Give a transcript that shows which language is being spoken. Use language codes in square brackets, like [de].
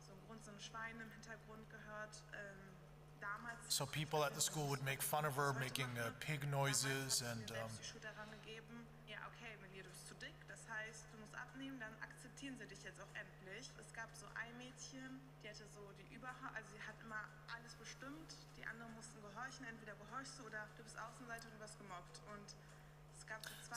[de] Also so ein Grund, so ein Schwein im Hintergrund gehört. Damals [en] So people at the school would make fun of her, making pig noises and [de] selbst die Schuld daran gegeben, ja okay, Melia, du bist zu dick, das heißt, du musst abnehmen, dann akzeptieren sie dich jetzt auch endlich. Es gab so ein Mädchen, die hatte so die also sie hat immer alles bestimmt, die anderen mussten gehorchen, entweder gehorchst du oder du bist Außenseiter und du wirst gemobbt. Und es gab so zwei,